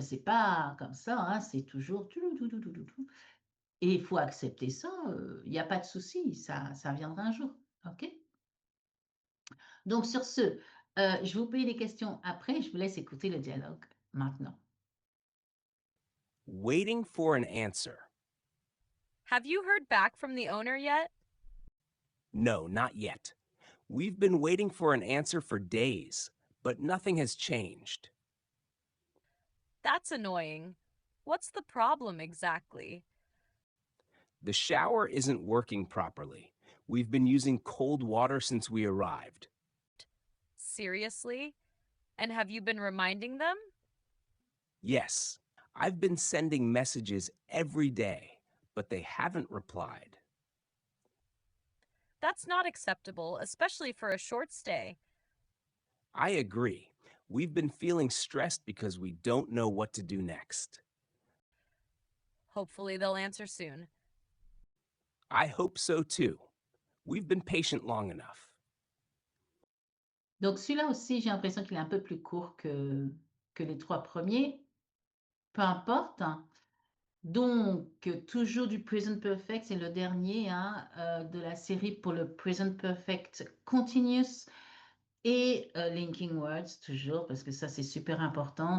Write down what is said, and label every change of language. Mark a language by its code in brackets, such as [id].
[fr] C'est pas comme ça, hein, c'est toujours et il faut accepter ça, il y a pas de souci, ça viendra un jour, OK? Donc sur ce, je vais vous poser des questions après, je vous laisse écouter le dialogue maintenant. [en] Waiting for an answer. Have you heard back from the owner yet? No, not yet. We've been waiting for an answer for days, but nothing has changed. That's annoying. What's the problem exactly? The shower isn't working properly. We've been using cold water since we arrived. Seriously? And have you been reminding them? Yes, I've been sending messages every day, but they haven't replied. That's not acceptable, especially for a short stay. I agree. We've been feeling stressed because we don't know what to do next. Hopefully, they'll answer soon. I hope so too. We've been patient long enough. [fr] Donc celui-là aussi, j'ai l'impression qu'il est un peu plus court que les 3 premiers. Peu importe, hein. Donc toujours du present perfect, c'est le dernier, hein, de la série pour le present perfect continuous et linking words toujours parce que ça, c'est super important.